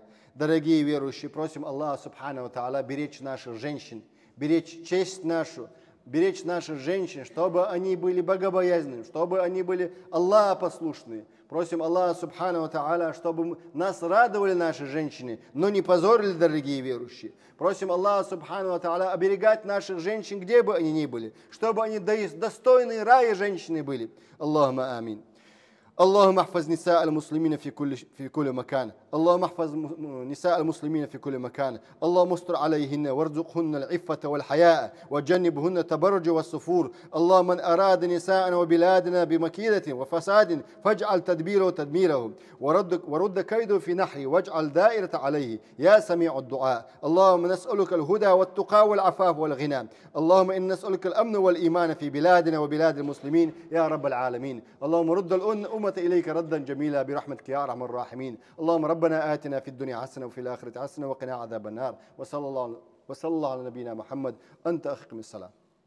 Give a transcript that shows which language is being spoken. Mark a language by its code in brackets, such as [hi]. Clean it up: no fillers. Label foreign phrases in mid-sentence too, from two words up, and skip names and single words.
[ru] Дорогие верующие, просим [ar] الله سبحانه وتعالى [ru] беречь наших женщин, беречь честь нашу, беречь наших женщин, чтобы они были богобоязненными, чтобы они были Аллаха послушные. Просим [ar] الله سبحانه وتعالى, [ru] чтобы нас радовали наши женщины, но не позорили, дорогие верующие. Просим [ar] الله سبحانه وتعالى [ru] оберегать наших женщин, где бы они ни были, чтобы они достойные рая женщины были. [ar] اللهم آمين. اللهم احفظ نساء المسلمين في كل مكان اللهم احفظ نساء المسلمين في كل مكان اللهم استر عليهن وارزقهن العفة والحياء وجنبهن التبرج والسفور اللهم من أراد نساءنا وبلادنا بمكيدة وفساد فاجعل تدبيره تدميره ورد كيده في نحره واجعل دائرة عليه يا سميع الدعاء اللهم نسألك الهدى والتقى والعفاف والغنى اللهم إن نسألك الأمن والإيمان في بلادنا وبلاد المسلمين يا رب العالمين اللهم رد الأمة إليك ردا جميلا برحمتك يا أرحم الراحمين اللهم ربنا آتنا في الدنيا حسنة وفي الآخرة حسنة وقنا عذاب النار وصلى الله على نبينا محمد أنت أخقم الصلاة.